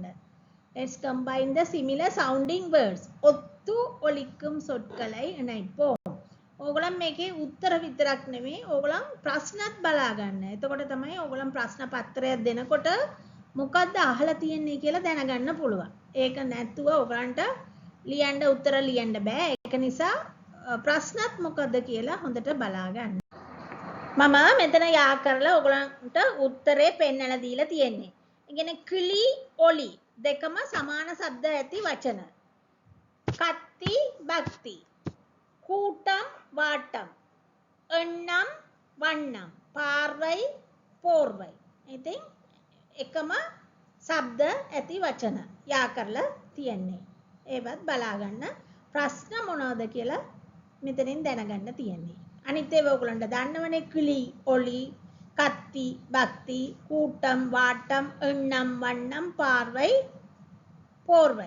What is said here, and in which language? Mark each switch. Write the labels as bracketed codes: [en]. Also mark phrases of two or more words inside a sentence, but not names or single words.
[en] Let's combine the similar sounding words. [ta] ஒத்து ஒலிக்கும் சொற்களை இணைப்போம். [si] ඕගොල්ලන් මේකේ උත්තර විතරක් නෙමෙයි ඕගොල්ලන් ප්‍රශ්නත් බලා ගන්න. එතකොට තමයි ඕගොල්ලන් ප්‍රශ්න පත්‍රයක් දෙනකොට මොකද්ද අහලා තියෙන්නේ කියලා දැනගන්න පුළුවන්. ඒක නැත්තුව ඕගොල්ලන්ට ලියන්න උත්තර ලියන්න බෑ. ඒක නිසා ප්‍රශ්නත් මොකද්ද කියලා හොඳට බලා ගන්න. මම මෙතන යා කරලා ඕගොල්ලන්ට උත්තරේ පෙන්නලා දීලා තියෙන්නේ. ඒ කියන්නේ [ta] கிளி, ஒலி [si] දෙකම සමාන ශබ්ද ඇති වචන. [ta] கத்தி, பக்தி, கூட்டம், வாட்டம், எண்ணம், வண்ணம், பார்வை, போர்வை. [si] ඉතින් එකම ශබ්ද ඇති වචන යා කරලා තියෙන්නේ. ඒවත් බලා ගන්න. ප්‍රශ්න මොනවද කියලා මෙතනින් දැනගන්න තියෙන්නේ. අනිත් ඒවා ඔයගලන්ට දන්නවනේ [ta] கிளி, ஒலி, கத்தி, பக்தி, கூட்டம், வாட்டம், எண்ணம், வண்ணம், பார்வை, போர்வை.